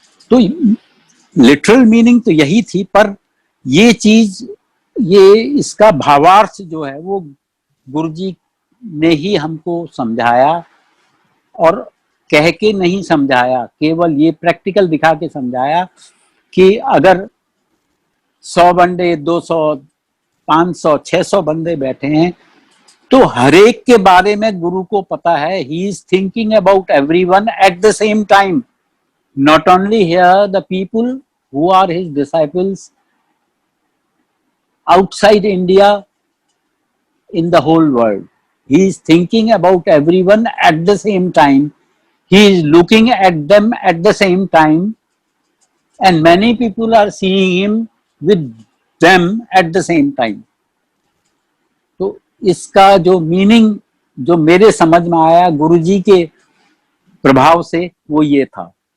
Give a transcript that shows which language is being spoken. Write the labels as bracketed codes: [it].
[hi] तो literal meaning तो यही थी, पर ये चीज, ये इसका भावार्थ जो है वो गुरुजी ने ही हमको समझाया। और कह के नहीं समझाया, केवल ये प्रैक्टिकल दिखा के समझाया कि अगर 100 बंदे, 200, 500, 600 बंदे बैठे हैं तो हर एक के बारे में गुरु को पता है। [en] He is thinking about everyone at the same time, not only here the people who are his disciples outside India, in the whole world. He is thinking about everyone at the same time. He is looking at them at the same time, and many people are seeing him with them at the same time. [hi] तो इसका जो meaning जो मेरे समझ में आया गुरुजी के प्रभाव से, वो ये था।